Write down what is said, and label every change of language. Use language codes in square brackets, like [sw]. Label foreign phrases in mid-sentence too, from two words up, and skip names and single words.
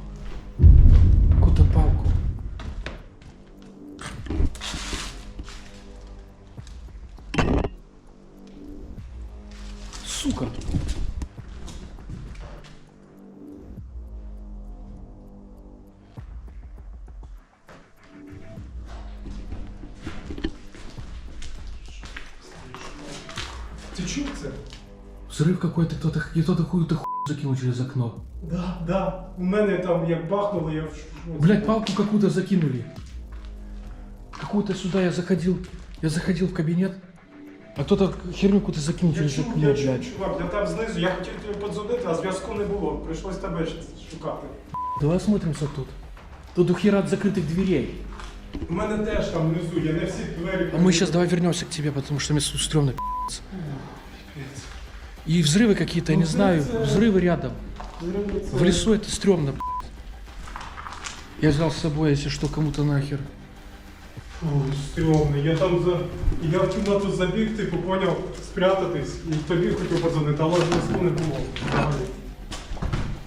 [ru] Какую-то палку. Сука. [uk] Ти чув це? [ru] Взрыв какой-то, кто-то какую-то хуйню закинул через окно. Да, да. [uk] У мене там як бахнуло, я в шоці. [ru] Блять, палку какую-то закинули. Какую-то сюда я заходил в кабинет, а кто-то херню какую-то закинул [uk] Я [ru] через [uk] чув, [ru] окно, [uk] я чув, [ru] блядь. [uk] чувак, я там знизу, я хотів тобі подзвонити, а зв'язку не було. Прийшлось тебе шукати. [ru] Давай осмотримся тут. Тут до хера от закрытых дверей. [uk] У мене теж там внизу, я не всі двері. [ru] А мы сейчас давай вернемся к тебе, потому что мне тут стрёмно, пи***ц. [uk] Пипець. [ru] И взрывы какие-то, я не Ну, знаю, это- взрывы рядом. [uk] Це- [ru] В лесу это стрёмно, пи***ц. Я взял с собой, если что, кому-то нахер. [uk] Фу, стрьомно. Я в кімнату забіг, типу, поняв, спрятатись, і тобі хотів подзвонити, але зв'язку не було. Взагалі.